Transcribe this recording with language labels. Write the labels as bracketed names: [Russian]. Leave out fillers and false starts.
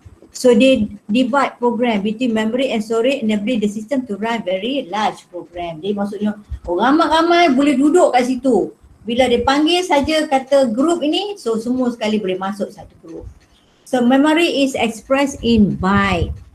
[English] So they divide program between memory and storage, enabling the system to run very large program. [Malay] Jadi maksudnya ramai-ramai boleh duduk kat situ. Bila dia panggil saja kata group ini, so semua sekali boleh masuk satu group. [English] So memory is expressed in byte.